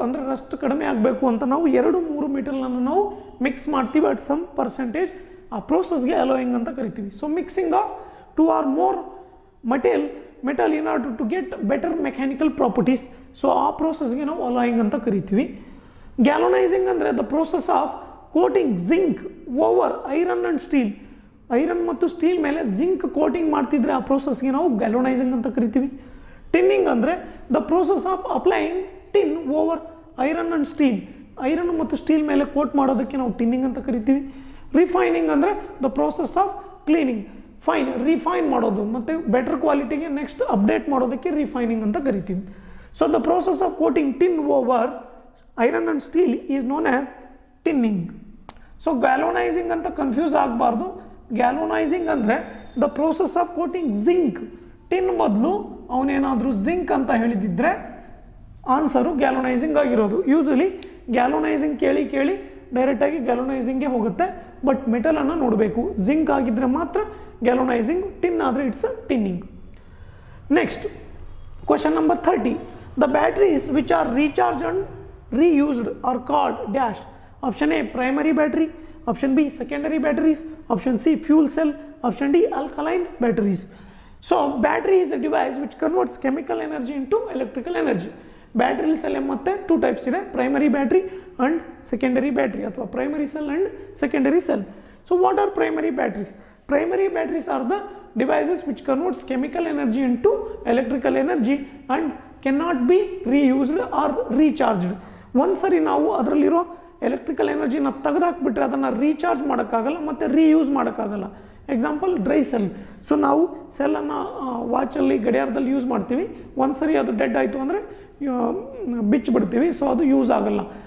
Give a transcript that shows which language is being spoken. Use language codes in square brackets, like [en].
[kn] ಅಂದರೆ ರಸ್ಟ್ ಕಡಿಮೆ ಆಗಬೇಕು ಅಂತ ನಾವು 2-3 ಮೆಟಲ್ನನ್ನು ನಾವು ಮಿಕ್ಸ್ ಮಾಡ್ತೀವಿ [en] At some percentage. [kn] ಆ ಪ್ರೋಸೆಸ್ಗೆ ಅಲಾಯಿಂಗ್ ಅಂತ ಕರಿತೀವಿ. [en] So mixing of 2 or more metal in order to get better mechanical properties. [kn] So ಆ ಪ್ರೋಸೆಸ್ಗೆ ನಾವು ಅಲಾಯಿಂಗ್ ಅಂತ ಕರಿತೀವಿ. [en] Galvanising ಅಂದರೆ the process of coating zinc over iron and steel. [kn] Iron ಮತ್ತು ಸ್ಟೀಲ್ ಮೇಲೆ ಜಿಂಕ್ ಕೋಟಿಂಗ್ ಮಾಡ್ತಿದ್ರೆ ಆ ಪ್ರೋಸೆಸ್ಗೆ ನಾವು ಗ್ಯಾಲೋನೈಸಿಂಗ್ ಅಂತ ಕರಿತೀವಿ. [en] Tinning ಅಂದರೆ the process of applying tin over iron and steel. [kn] Iron ಮತ್ತು ಸ್ಟೀಲ್ ಮೇಲೆ ಕೋಟ್ ಮಾಡೋದಕ್ಕೆ ನಾವು ಟಿನ್ನಿಂಗ್ ಅಂತ ಕರಿತೀವಿ. ರಿಫೈನಿಂಗ್ ಅಂದರೆ [en] the process of cleaning, [kn] refine ಮಾಡೋದು ಮತ್ತು ಬೆಟರ್ ಕ್ವಾಲಿಟಿಗೆ ನೆಕ್ಸ್ಟ್ ಅಪ್ಡೇಟ್ ಮಾಡೋದಕ್ಕೆ ರಿಫೈನಿಂಗ್ ಅಂತ ಕರಿತೀವಿ. [en] So the process of coating tin over iron and steel is known as tinning. [kn] So ಗ್ಯಾಲೋನೈಸಿಂಗ್ ಅಂತ ಕನ್ಫ್ಯೂಸ್ ಆಗಬಾರ್ದು. ಗ್ಯಾಲೋನೈಸಿಂಗ್ ಅಂದರೆ [en] The process of coating zinc. [kn] Tin ಬದಲು ಅವನೇನಾದರೂ ಜಿಂಕ್ ಅಂತ ಹೇಳಿದಿದ್ರೆ ಆನ್ಸರು ಗ್ಯಾಲೋನೈಸಿಂಗ್ ಆಗಿರೋದು. ಯೂಶಲಿ ಗ್ಯಾಲೋನೈಸಿಂಗ್ ಕೇಳಿ ಡೈರೆಕ್ಟಾಗಿ ಗ್ಯಾಲೋನೈಸಿಂಗ್ಗೆ ಹೋಗುತ್ತೆ. ಬಟ್ ಮೆಟಲನ್ನು ನೋಡಬೇಕು. ಜಿಂಕ್ ಆಗಿದ್ದರೆ ಮಾತ್ರ ಗ್ಯಾಲೋನೈಸಿಂಗ್, ಟಿನ್ ಆದರೆ [en] It's tinning. Next question number 30. The batteries which are recharged and reused are called dash. Option A primary battery, option B secondary batteries, option C fuel cell, option D alkaline batteries. So battery is a device which converts chemical energy into electrical energy. Battery cell ಮತ್ತೆ two types ಇದೆ, primary battery and secondary battery ಅಥವಾ primary cell and secondary cell. So what are primary batteries? Primary batteries are the devices which converts chemical energy into electrical energy and cannot be reused or recharged. [kn] ಒಂದ್ಸರಿ ನಾವು ಅದರಲ್ಲಿರೋ electrical ಎನರ್ಜಿನ ತೆಗೆದಾಕ್ಬಿಟ್ರೆ ಅದನ್ನು recharge ಮಾಡೋಕ್ಕಾಗಲ್ಲ ಮತ್ತು reuse ಮಾಡೋಕ್ಕಾಗಲ್ಲ. Example dry cell. So ನಾವು ಸೆಲ್ಲನ್ನು ವಾಚಲ್ಲಿ ಗಡಿಯಾರದಲ್ಲಿ use ಮಾಡ್ತೀವಿ, ಒಂದ್ಸರಿ ಅದು ಡೆಡ್ ಆಯಿತು ಅಂದರೆ ಬಿಚ್ಚಿಬಿಡ್ತೀವಿ, ಸೊ ಅದು ಯೂಸ್ ಆಗೋಲ್ಲ.